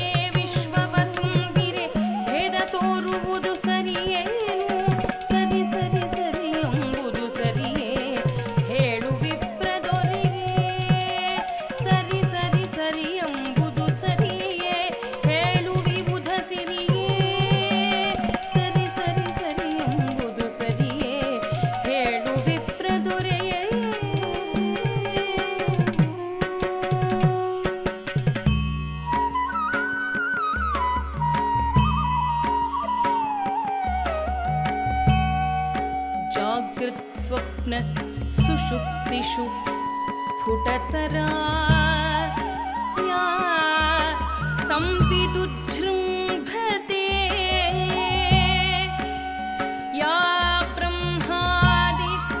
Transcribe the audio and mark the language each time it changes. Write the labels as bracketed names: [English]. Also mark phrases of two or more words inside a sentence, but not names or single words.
[Kannada] ವಿಶ್ವವ ತುಂಬಿರೆ ಭೇದ ತೋರುವುದು ಸರಿಯೇನು ಸರಿ ಸರಿ ಸರಿ ಎಂಬುದು ಸರಿಯೇ ಹೇಳು ವಿಪ್ರದೊರೆಯೇ ಸರಿ ಸರಿ ಸರಿ ಎಂಬುದು ಸರಿಯೇ ಹೇಳು ವಿಬುಧ ಸಿರಿಯೇ ಸರಿ ಸರಿ ಸರಿ ಎಂಬುದು ಸರಿಯೇ ಹೇಳು ವಿಪ್ರದೊರೆಯೇ [Sanskrit] जागृत स्वप्न सुषुप्तिषु स्फुटतरा या संविदुजृम्भते या ब्रह्मादि